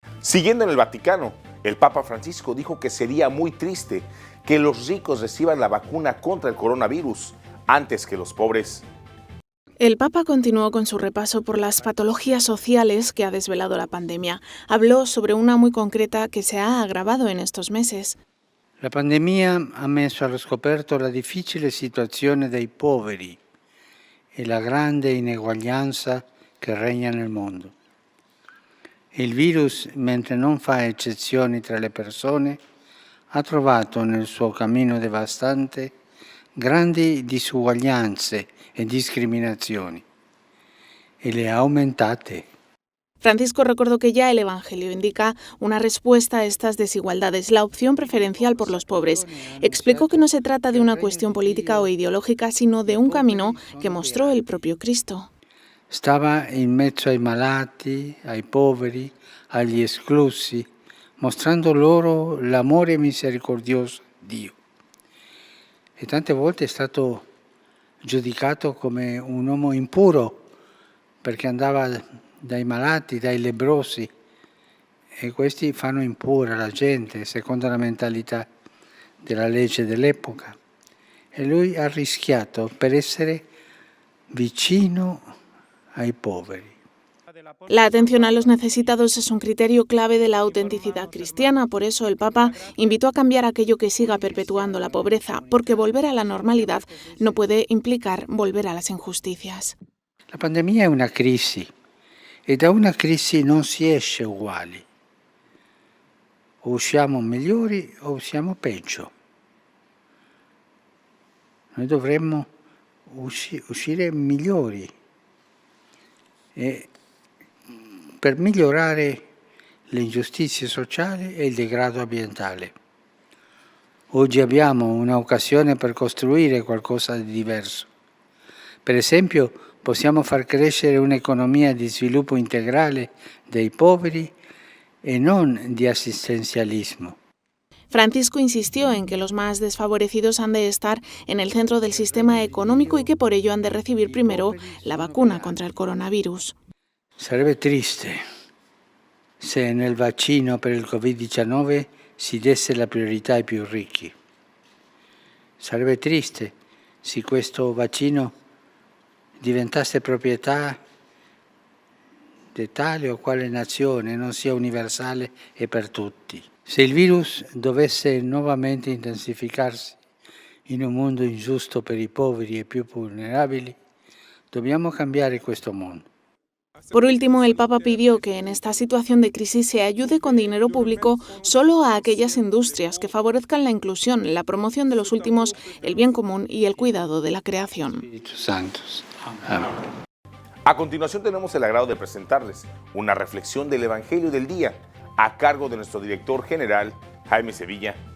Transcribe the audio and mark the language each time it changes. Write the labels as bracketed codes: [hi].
[es] Siguiendo en el Vaticano, el Papa Francisco dijo que sería muy triste que los ricos reciban la vacuna contra el coronavirus antes que los pobres. El Papa continuó con su repaso por las patologías sociales que ha desvelado la pandemia. Habló sobre una muy concreta que se ha agravado en estos meses. [it] La pandemia ha messo allo scoperto la difficile situazione dei poveri e la grande ineguaglianza che regna nel mondo. Il virus, mentre non fa eccezioni tra le persone, ha trovato nel suo cammino devastante grandi disuguaglianze e discriminazioni e le ha aumentate. [es] Francisco recordó que ya el Evangelio indica una respuesta a estas desigualdades, la opción preferencial por los pobres. Explicó que no se trata de una cuestión política o ideológica, sino de un camino que mostró el propio Cristo. [it] Stava in mezzo ai malati, ai poveri, agli esclusi, mostrando loro l'amore misericordioso di Dio. E tante volte è stato giudicato come un uomo impuro perché andava dai malati, dai lebbrosi, e questi fanno impura la gente secondo la mentalità della legge dell'epoca. E lui ha rischiato per essere vicino ai poveri. [es] La atención a los necesitados es un criterio clave de la autenticidad cristiana. Por eso el Papa invitó a cambiar aquello que siga perpetuando la pobreza, porque volver a la normalidad no puede implicar volver a las injusticias. [it] La pandemia è una crisi e da una crisi non si esce uguali. O usciamo migliori o usciamo peggio. Noi dovremmo uscire migliori per migliorare le ingiustizie sociali e il degrado ambientale. Oggi abbiamo un'occasione per costruire qualcosa di diverso. Per esempio, possiamo far crescere un'economia di sviluppo integrale dei poveri e non di assistenzialismo. [es] Francisco insistió en que los más desfavorecidos han de estar en el centro del sistema económico y que por ello han de recibir primero la vacuna contra el coronavirus. [it] Sarebbe triste se nel vaccino per il Covid-19 si desse la priorità ai più ricchi. Sarebbe triste se questo vaccino diventasse proprietà di tale o quale nazione, non sia universale e per tutti. Se il virus dovesse nuovamente intensificarsi in un mondo ingiusto per i poveri e più vulnerabili, dobbiamo cambiare questo mondo. [es] Por último, el Papa pidió que en esta situación de crisis se ayude con dinero público solo a aquellas industrias que favorezcan la inclusión, la promoción de los últimos, el bien común y el cuidado de la creación. Espíritu Santo. Amén. A continuación tenemos el agrado de presentarles una reflexión del Evangelio del Día a cargo de nuestro director general, Jaime Sevilla.